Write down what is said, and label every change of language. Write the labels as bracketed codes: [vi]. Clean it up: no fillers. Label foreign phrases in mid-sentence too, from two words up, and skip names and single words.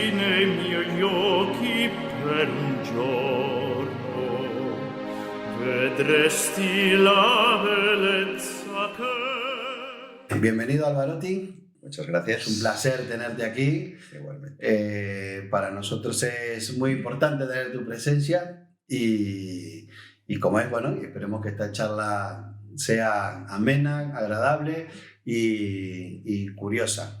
[it] miei occhi per un giorno vedresti la bellezza che... [es] Bienvenido, Alvarotti. Muchas gracias. Es un placer tenerte aquí. Igualmente. Para nosotros es muy importante tener tu presencia y como es, bueno, y esperemos que esta charla sea amena, agradable y curiosa.